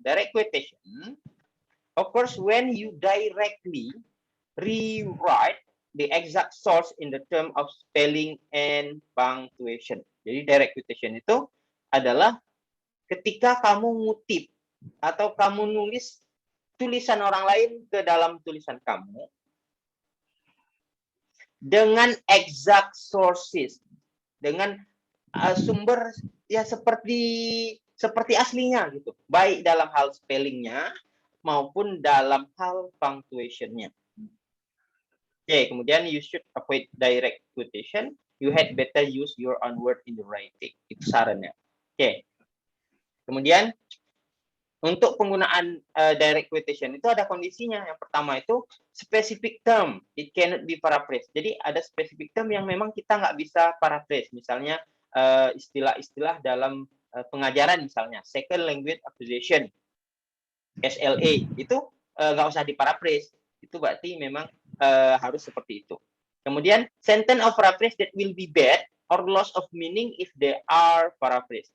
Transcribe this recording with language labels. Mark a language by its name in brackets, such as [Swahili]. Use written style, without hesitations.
[English] Direct quotation occurs when you directly rewrite the exact source in the term of spelling and punctuation. [Indonesian] Jadi direct quotation itu adalah ketika kamu ngutip atau kamu nulis tulisan orang lain ke dalam tulisan kamu dengan exact sources, dengan sumber ya seperti aslinya gitu, baik dalam hal spellingnya maupun dalam hal punctuation-nya. Oke, kemudian [English] you should avoid direct quotation. You had better use your own word in the writing. [Indonesian] Itu sarannya. Oke. Kemudian untuk penggunaan direct quotation itu ada kondisinya. Yang pertama itu specific term. [English] It cannot be paraphrased. [Indonesian] Jadi ada specific term yang memang kita nggak bisa paraphrase. Misalnya istilah-istilah dalam pengajaran misalnya second language acquisition SLA itu nggak usah diparaphrase. Itu berarti memang harus seperti itu. [English] Kemudian sentence of paraphrase that will be bad or loss of meaning if they are paraphrased.